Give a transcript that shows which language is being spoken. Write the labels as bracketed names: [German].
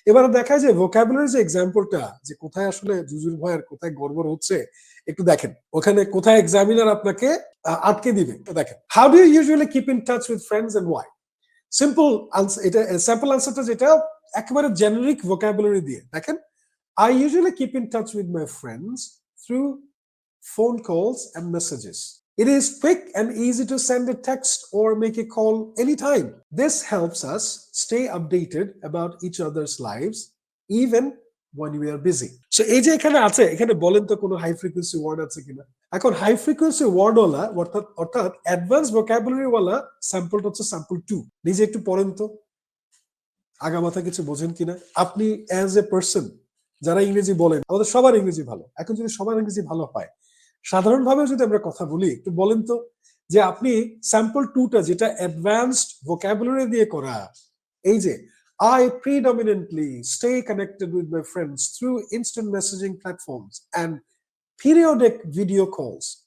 [Bangla] এবারে দেখা যায় ভোকাবুলারি যে এক্সাম্পলটা, যে কোথায় আসলে জুজুর ভয় আর কোথায় গড়বড় হচ্ছে, একটু দেখেন ওখানে কোথায় এক্সামিনার আপনাকে আটকে দিবে। দেখেন, [English] How do you usually keep in touch with friends and why? [Bangla] Simple answer, এটা স্যাম্পল আনসারটা যেটা একেবারে জেনারিক ভোকাবুলারি দিয়ে দেখেন। [English] I usually keep in touch with my friends through phone calls and messages. It is quick and easy to send a text or make a call anytime. This helps us stay updated about each other's lives even when we are busy. [Bangla] So এই যে এখানে আছে, এখানে বলেন তো কোনো high frequency word আছে কিনা? এখন হাই ফ্রিকোয়েন্সি ওয়ার্ড ওয়ালা অর্থাৎ অ্যাডভান্স ভোকাবুলারি ওয়ালা স্যাম্পলটা হচ্ছে স্যাম্পল 2। নিজে একটু পড়েন তো, আগামাথা কিছু বোঝেন কিনা আপনি [English] As a person. [Bangla] যারা ইংরেজি বলেন, আমাদের সবার ইংরেজি ভালো। এখন যদি সবার ইংরেজি ভালো হয়, সাধারণভাবে যদি আমরা কথা বলি, একটু বলেন তো যে আপনি স্যাম্পল 2টা যেটা অ্যাডভান্সড ভোকাবুলারি দিয়ে করা, এই যে [English] I predominantly stay connected with my friends through instant messaging platforms and periodic video calls.